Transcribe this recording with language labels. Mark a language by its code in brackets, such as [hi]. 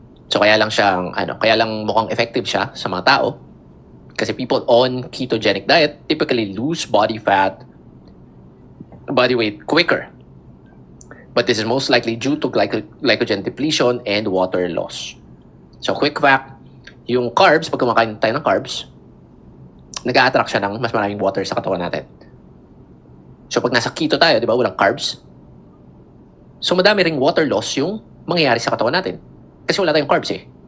[tl] So kaya lang mukhang effective siya sa mga tao. [en] Kasi people on ketogenic diet typically lose body weight quicker. But this is most likely due to glycogen depletion and water loss. [tl] So quick fact, yung carbs, pag kumakain tayo ng carbs, nag-a-attract siya ng mas maraming water sa katawan natin. So pag nasa keto tayo, di ba, walang carbs, so madami ring water loss yung mangyayari sa katawan natin. Kasi wala tayong carbs eh.